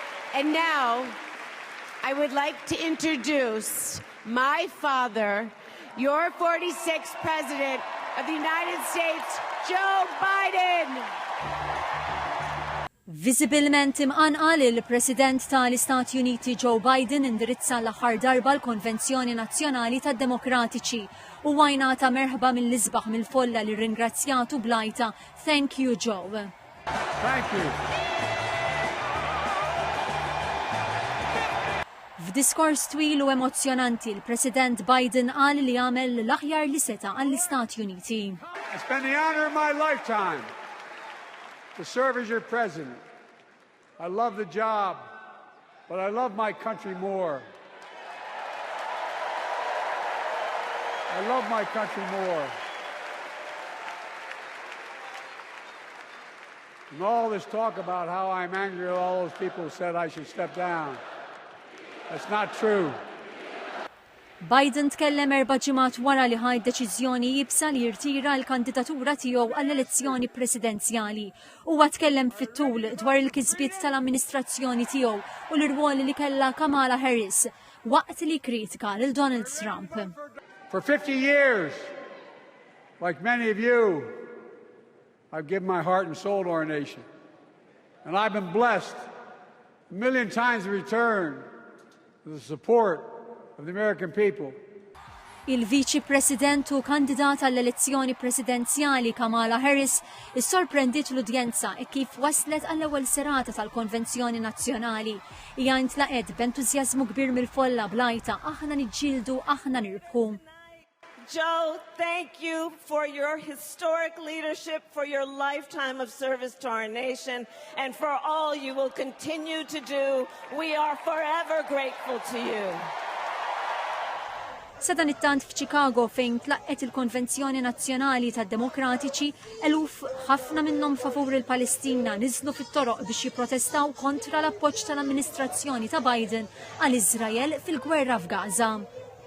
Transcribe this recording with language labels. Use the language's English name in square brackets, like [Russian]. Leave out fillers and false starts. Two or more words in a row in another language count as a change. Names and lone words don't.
[English] And now, I would like to introduce my father, your 46th President of the United States, Joe Biden. [Maltese] Visibilment imqanqal il-President tal-Istati Uniti Joe Biden indirizza l-aħħar darba l-Konvenzjoni Nazzjonali tad-Demokratiċi u għajnata merħba mill-isbaħ mill-folla li ringrazzjatu blajta [English] Thank you, Joe. Thank you. [Maltese] F'diskors twil u emozjonanti, il-President Biden qal li għamel l-aħjar li seta għall-Istati Uniti. [English] It's been the honor of my lifetime to serve as your president. I love the job, but I love my country more. I love my country more. And all this talk about how I'm angry at all those people who said I should step down. That's not true. [Maltese] Biden tkellem 4 ġimgħat wara li ħadd deċiżjoni jibsa li jirtira l-kandidatura tiegħu għall-elezzjoni presidenzjali. Huwa tkellem fit-tul dwar il-kisbiet tal-amministrazzjoni tiegħu u l-irwol li kellha Kamala Harris waqt li kritika lil Donald Trump. [English] For 50 years, like many of you, I've given my heart and soul to our nation. And I've been blessed a million times in return with the support of the American people. [Maltese] Il-Viċi President u kandidata għall-elezzjoni presidenzjali Kamala Harris issorprendit l-udjenza e kif waslet għall-ewwel serata tal-Konvenzjoni Nazzjonali. Hija ntlaqet b'entużjażmu kbir mill-folla blajta aħna niġġieldu aħna nirbħu. [English] Joe, thank you for your historic leadership, for your lifetime of service to our nation, and for all you will continue to do. We are forever grateful to you. [Maltese] Sadan it-tant f'Chicago fejn tlaqqet il-Konvenzjoni Nazzjonali tad-Demokratiċi, eluf ħafna minnhom favur il-Palestina niżlu fit-toroq biex jipprotestaw kontra l-appoġġ tal-amministrazzjoni ta' Biden għal Iżrael fil-gwerra f'Gaza.